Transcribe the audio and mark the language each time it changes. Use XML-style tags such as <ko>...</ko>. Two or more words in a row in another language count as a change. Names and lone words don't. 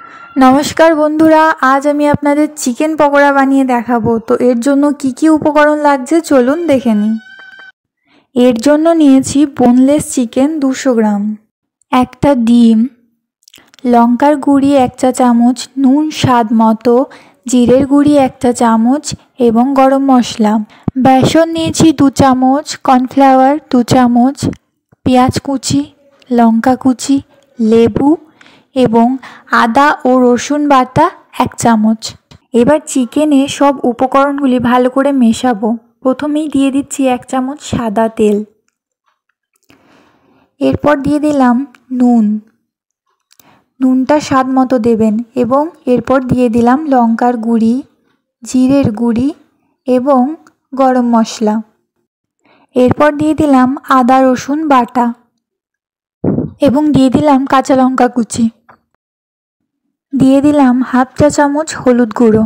<bn>নমস্কার বন্ধুরা আজ আমি আপনাদের চিকেন পকোড়া বানিয়ে দেখাবো। তো এর জন্য কী কী উপকরণ লাগছে চলুন দেখে নিই। এর জন্য নিয়েছি</bn> <en>boneless chicken</en> <bn>200 গ্রাম, একটা ডিম, লঙ্কার গুঁড়ো 1 চা চামচ, নুন স্বাদ মতো, জিরের গুঁড়ো 1 চা চামচ এবং গরম মশলা, বেসন নিয়েছি 2 চামচ, কর্নফ্লাওয়ার 2 চামচ, कर्नफ्लावर 2 चामच, পেঁয়াজ কুচি, লঙ্কা কুচি, লেবু এবং আদা আর রসুন বাটা 1 চামচ। এবার চিকেনে সব উপকরণগুলি ভালো করে মেশাবো। প্রথমেই দিয়ে দিচ্ছি 1 চামচ সাদা তেল, এরপর দিয়ে দিলাম নুন, নুনটা স্বাদ মতো দেবেন এবং এরপর দিয়ে দিলাম লঙ্কার গুঁড়ো, জিরের গুঁড়ো এবং গরম মশলা, এরপর দিয়ে দিলাম আদা রসুন বাটা এবং দিয়ে দিলাম কাঁচা লঙ্কা কুচি, দিয়ে দিলাম হাফ চা চামচ হলুদ গুঁড়ো।</bn>